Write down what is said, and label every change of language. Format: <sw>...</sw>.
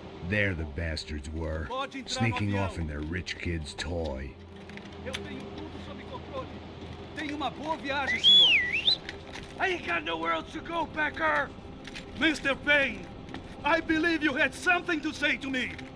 <en>There the bastards were, sneaking off in their rich kid's toy.</en> <pt>Eu tenho tudo sob controle. Tenha uma boa viagem, senhor.</pt> <en>I ain't got nowhere else to go, Becker. Mr. Payne, I believe you had something to say to me.</en>